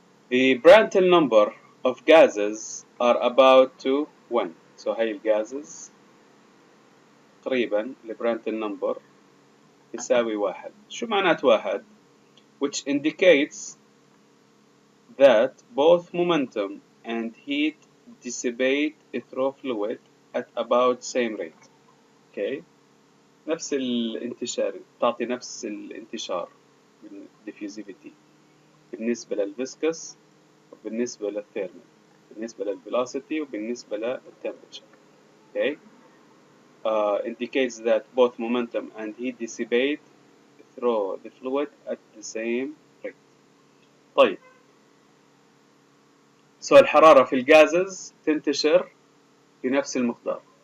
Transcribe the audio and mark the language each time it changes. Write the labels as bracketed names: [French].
[English] The Prandtl number of gases are about to 1. [Arabic] هاي الجازز تقريبا البرانتل number يساوي 1. شو معنات 1؟ [English] Which indicates that both momentum and heat dissipate through fluid at about same rate. okay. [Arabic] نفس الانتشار، تعطي نفس الانتشار diffusivity بالنسبة للفيسكس وبالنسبة للثيرمال، بالنسبة للفيلوسيتي وبالنسبة للتمبرتشر. okay. [English] Indicates that both momentum and heat dissipate through the fluid at the same rate. [Arabic] طيب الحرارة في الجازز تنتشر بنفس المقدار.